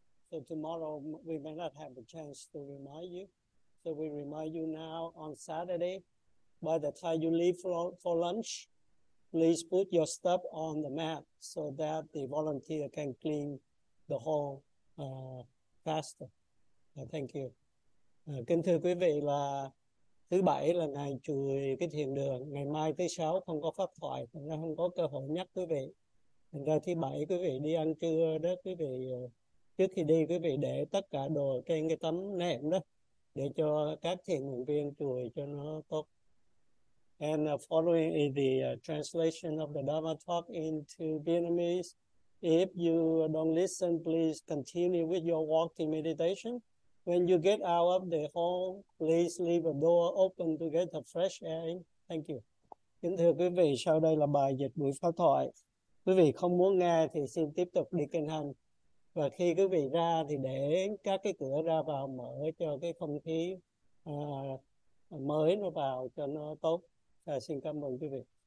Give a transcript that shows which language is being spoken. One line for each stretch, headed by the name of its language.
English: So tomorrow we may not have a chance to remind you. So we remind you now on Saturday. By the time you leave for lunch, please put your stuff on the mat so that the volunteer can clean the whole faster. Thank you.
Vietnamese: Kính thưa quý vị, là thứ bảy là ngày chùi cái thiền đường, ngày mai thứ sáu không có pháp thoại, thành ra không có cơ hội nhắc quý vị. Thành ra thứ bảy quý vị đi ăn trưa đó quý vị, trước khi đi quý vị để tất cả đồ trên cái tấm nệm đó để cho các thiền nguyện viên chùi cho nó tốt.
English: And following the translation of the Dharma talk into Vietnamese, if you don't listen, please continue with your walking meditation. When you get out of the hall, please leave a door open to get the fresh air in. Thank you.
Vietnamese: Kính thưa quý vị, sau đây là bài dịch buổi pháp thoại. Quý vị không muốn nghe thì xin tiếp tục đi kinh hành. Và khi quý vị ra thì để các cái cửa ra vào mở cho cái không khí mới nó vào cho nó tốt. Xin cảm ơn quý vị.